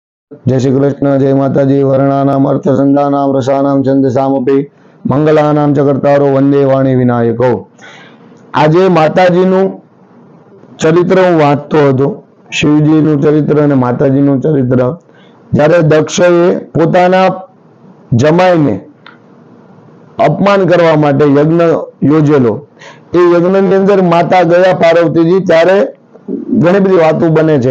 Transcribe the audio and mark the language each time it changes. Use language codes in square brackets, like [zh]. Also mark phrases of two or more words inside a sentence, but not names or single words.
[hi] जय श्री कृष्ण, जय माताजी। [sa] वर्णानाम अर्थ संधानाम रसानाम छंदसामपि मंगलानाम चकर्तारो वंदे वाणी विनायको। [gu] આજે માતાજીનું ચરિત્ર હું વાંચતો હતો, શિવજીનું ચરિત્ર અને માતાજીનું ચરિત્ર। જ્યારે દક્ષએ પોતાના જમાઈને અપમાન કરવા માટે યજ્ઞ યોજેલો, એ યજ્ઞની અંદર માતા ગયા પાર્વતીજી, ત્યારે ઘણી બધી વાતો બને છે।